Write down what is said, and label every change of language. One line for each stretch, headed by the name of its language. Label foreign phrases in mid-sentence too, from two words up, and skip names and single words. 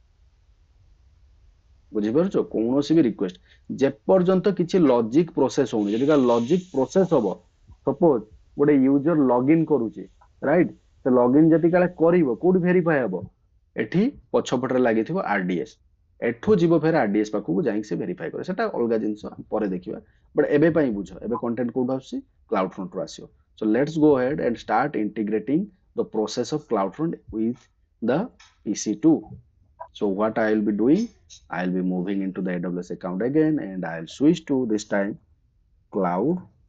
Odia: ବୁଝିପାରୁଛ କୌଣସି ବି ରିକ୍ୱେଷ୍ଟ ଯେପର୍ଯ୍ୟନ୍ତ କିଛି
English: logic process
Odia: ହଉନି ଯଦି
English: logic process
Odia: ହବ ସପୋଜ ଗୋଟେ
English: user login
Odia: କରୁଛି ରାଇଟ୍ ସେ ଲଗ୍ଇନ ଯଦି କାଳେ କରିବ କୋଉଠି ଭେରିଫାଏ ହବ ଏଠି ପଛପଟରେ ଲାଗିଥିବ ଆରଡିଏସ୍ ଏଠୁ ଯିବ ଫେର ଆରଡିଏସ୍ ପାଖକୁ ଯାଇକି ସେ ଭେରିଫାଏ କରେ ସେଟା ଅଲଗା ଜିନିଷ ପରେ ଦେଖିବା ବଟ୍ ଏବେ ପାଇଁ ବୁଝ ଏବେ କଣ୍ଟେଣ୍ଟ କୋଉଠୁ ଆସୁଛି କ୍ଲାଉଡ ଫ୍ରଣ୍ଟରୁ ଆସିବ
English: so let's go ahead and start integrating the process of CloudFront with the EC2. So what I will be doing, I'll be moving into the AWS account again and I'll switch to this time CloudFront.